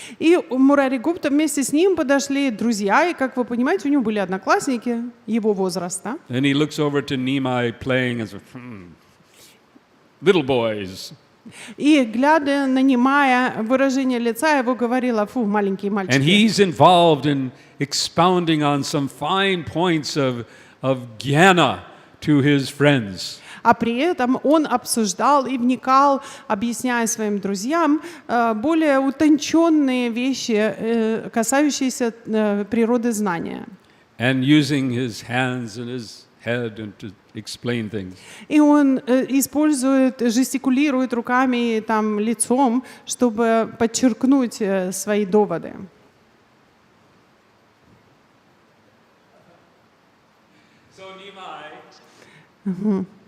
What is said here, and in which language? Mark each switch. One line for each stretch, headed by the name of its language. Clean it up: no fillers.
Russian: И Мурари Гупта вместе с ним подошли друзья, и, как вы понимаете, у него были одноклассники его возраста.
English: And he looks over to Nimai playing as little boys.
Russian: И, глядя на Нимая, выражение лица его говорило: фу, маленькие
English: And
Russian: мальчики.
English: he's involved in expounding on some fine points of jnana to his friends.
Russian: А при этом он обсуждал и вникал, объясняя своим друзьям более утонченные вещи, касающиеся природы знания.
English: And using his hands and his head and to explain things.
Russian: И он использует, жестикулирует руками и там лицом, чтобы подчеркнуть свои доводы.
English: So Nimai